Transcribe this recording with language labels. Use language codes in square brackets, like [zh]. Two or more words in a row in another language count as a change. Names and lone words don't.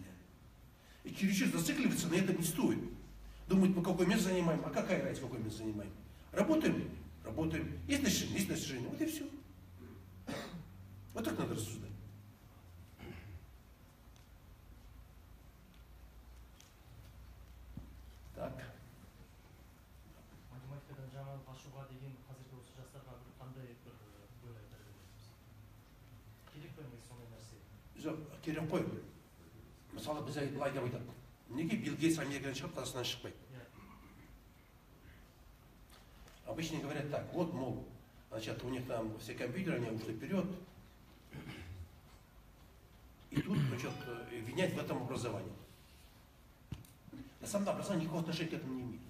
[ru] И чересчур зацикливаться на этом не стоит. Думать, мы какое место занимаем, а какая разница, какое место занимаем. Работаем, работаем. Есть достижения, вот и все. Вот так надо рассуждать. Так. [kk] Математикадан жаңа ашуға деген қазіргі осы жастарға бір қандай бір ой айтар едіңіз? Керек пе негізі сондай нәрсе? Жоқ, керек қой. Мысалы біз былай деп айтады. Неге Билл Гейтс Америкадан шығып, Қазақстаннан шықпайды? [ru] Обычно говорят так, вот, мол, значит, у них там все компьютеры, они ушли вперед. И тут, значит, винять в этом образовании. На самом деле образование никакого отношения к этому не имеет.